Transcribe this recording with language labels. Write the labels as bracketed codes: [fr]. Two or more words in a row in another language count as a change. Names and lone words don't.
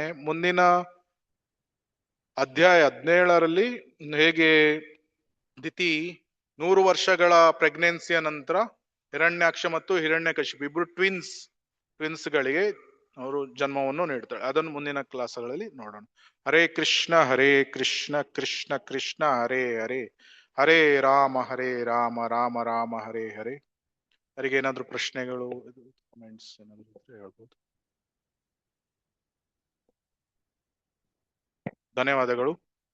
[kn] ಮುಂದಿನ ಅಧ್ಯಾಯ 17ರಲ್ಲಿ ಹೇಗೆ ದಿತಿ 100 ವರ್ಷಗಳ ಪ್ರೆಗ್ನೆನ್ಸಿಯ ನಂತರ ಹಿರಣ್ಯಾಕ್ಷ ಮತ್ತು ಹಿರಣ್ಯಕಶಿಪು ಇಬ್ರು ಟ್ವಿನ್ಸ್ಗಳಿಗೆ ಅವರು ಜನ್ಮವನ್ನು ನೀಡ್ತಾಳೆ. ಅದನ್ನು ಮುಂದಿನ ಕ್ಲಾಸ್ಗಳಲ್ಲಿ ನೋಡೋಣ. [sa] ಹರೇ ಕೃಷ್ಣ ಕೃಷ್ಣ ಕೃಷ್ಣ ಹರೇ ಹರೇ, ಹರೇ ರಾಮ ರಾಮ ರಾಮ ಹರೇ ಹರೇ. [kn] ಅವರಿಗೆ ಏನಾದ್ರು ಪ್ರಶ್ನೆಗಳು, ಕಮೆಂಟ್ಸ್ ಏನಾದ್ರು ಹೇಳ್ಬೋದು. ಧನ್ಯವಾದಗಳು.